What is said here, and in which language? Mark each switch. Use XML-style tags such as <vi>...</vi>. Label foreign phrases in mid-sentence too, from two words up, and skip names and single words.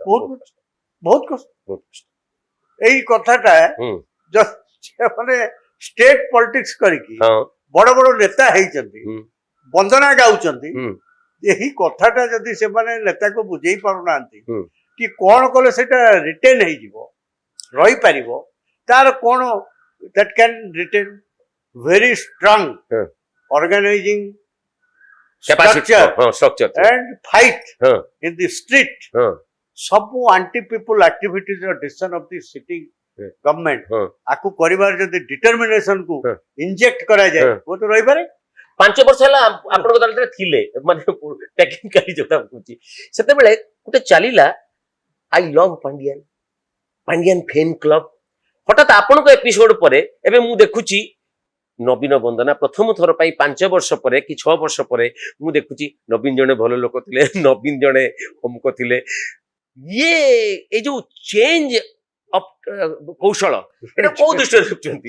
<or>ବହୁତ କଷ୍ଟ ଏଇ କଥାଟା ମାନେ ଷ୍ଟେଟ ପଲିଟିକ୍ସ କରିକି ବଡ ବଡ ନେତା ହେଇଛନ୍ତି ବନ୍ଦନା ଗାଉଛନ୍ତି ଏହି କଥାଟା ଯଦି ସେମାନେ ନେତାକୁ ବୁଝେଇ ପାରୁନାହାନ୍ତି କି କଣ କଲେ ସେଟା ରିଟେନ୍ ହେଇଯିବ ରହିପାରିବ ତାର କଣ</or> <en>that can retain very strong organizing structure and fight in the street ସବୁ anti people activities or decision of the sitting government</en> <or>ଆକୁ କରିବାର ଯଦି determination କୁ inject କରାଯାଏ</or> <hi>वो तो</hi> <en>ରହିପାରେ</en> <or>5 ବର୍ଷ ହେଲା ଆପଣଙ୍କ ଦଳରେ ଥିଲେ ମାନେ ଟେକ୍ନିକାଲି ଯୋଉଟା କହୁଛି ସେତେବେଳେ ଗୋଟେ ଚାଲିଲା ଆଇ ଲଭ୍ ପାଣ୍ଡିଆନ ଫ୍ୟାନ୍ କ୍ଲବ ହଠାତ୍ ଆପଣଙ୍କ ଏପିସୋଡ ପରେ ଏବେ ମୁଁ ଦେଖୁଛି ନବୀନ ବନ୍ଦନା ପ୍ରଥମ ଥର ପାଇଁ 5 ବର୍ଷ ପରେ କି 6 ବର୍ଷ ପରେ ମୁଁ ଦେଖୁଛି ନବୀନ ଜଣେ ଭଲ ଲୋକ ଥିଲେ ନବୀନ ଜଣେ ଅମୁକ ଥିଲେ ଇଏ ଏଇ ଯୋଉ ଚେଞ୍ଜ କୌଶଳ ଏଟା କୋଉ ଦୃଷ୍ଟିରେ ଦେଖୁଛନ୍ତି</or>